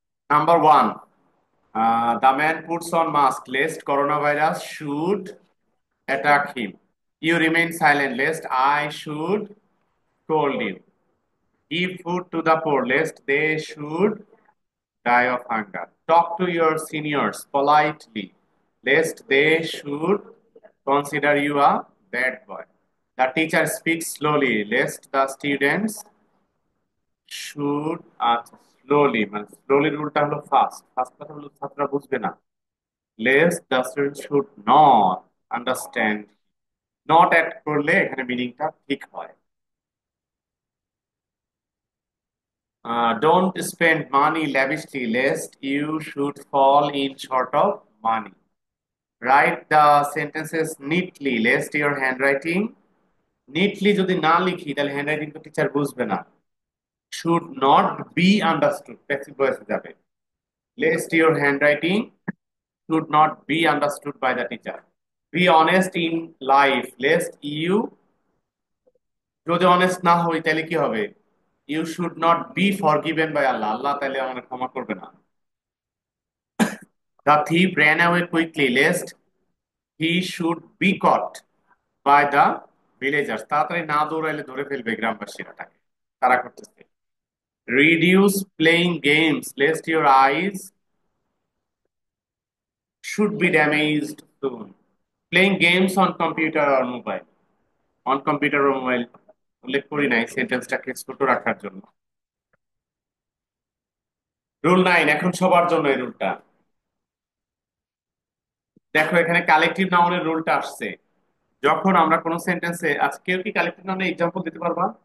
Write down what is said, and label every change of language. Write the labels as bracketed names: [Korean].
[English] Number 1, the man puts on mask lest corona virus should attack him. You remain silent lest I should told you. Give food to the poor lest they should die of hunger. Talk to your seniors politely lest they should consider you a bad boy. The teacher speaks slowly lest the students should slowly, [Bangla] মানে slowly রুলটা হলো fast, fast কথা হলো ছাত্ররা বুঝবে না। [English] lest the students should not understand, not [Bangla] add করলে এখানে মিনিংটা ঠিক হয়। [English] Don't spend money lavishly lest you should fall in short of money. Write the sentences neatly lest your handwriting, neatly [Bangla] যদি না লিখি তাহলে হ্যান্ডরাইটিং তো টিচার বুঝবে না। [English] Should not be understood, [Bangla] passive ভয়েসে যাবে। [English] Lest your handwriting should not be understood by the teacher. Be honest in life lest you, [Bangla] যদি honest না হই তাহলে কি হবে? [English] You should not be forgiven by Allah, [Bangla] আল্লাহ তাহলে আমাকে ক্ষমা করবে না। [English] The thief ran away quickly lest he should be caught by the villagers. [Bangla] তাড়াতাড়ি না দৌড়াইলে ধরে ফেলবে গ্রামবাসীরা তাকে, তারা করতেছে। [English] Reduce playing games lest your eyes should be damaged soon. Playing games on computer or mobile. [Bangla] On computer or mobile উল্লেখ করি নাই সেন্টেন্সটাকে ছোট রাখার জন্য। রুল 9 এখন সবার জন্য এই রুলটা। দেখো এখানে কালেকটিভ নাউনের রুলটা আসছে। যখন আমরা কোন সেন্টেন্সে, আজ কেউ কি কালেকটিভ নাউনের এক্সাম্পল দিতে পারবা?